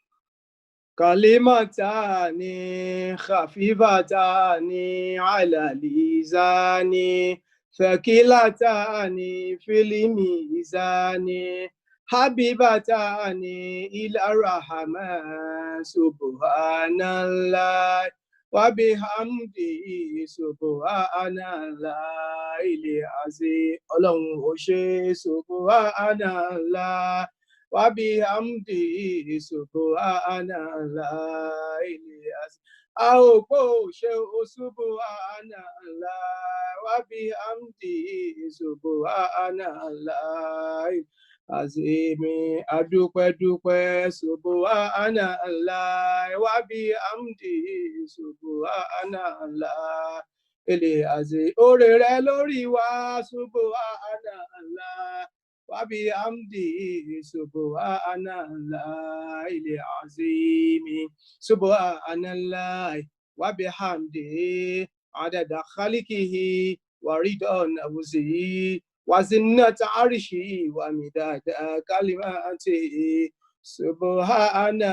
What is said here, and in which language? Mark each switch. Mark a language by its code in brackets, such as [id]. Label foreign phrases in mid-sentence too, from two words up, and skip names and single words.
[ar] كلمتان خفيفتان على اللسان ثقيلتان في الميزان حبيبتان إلى الرحمن سبحان الله وبحمده سبحان الله العظيم [yo] ọlọ́run ó ṣe [ar] سبحان الله وبحمده سبحان الله العظيم [yo] a ò gbọ́ [ar] ṣe سبحان الله وبحمده سبحان الله العظيم adúpẹ́ سبحان الله وبحمده سبحان الله العظيم oore [yo] rẹ̀ lórí wa [ar] سبحان الله وبحمده سبحان الله العظيم سبحان الله وبحمده عدد خلقه ورضا نفسه وزنة عرشه ومداد كلماته سبحان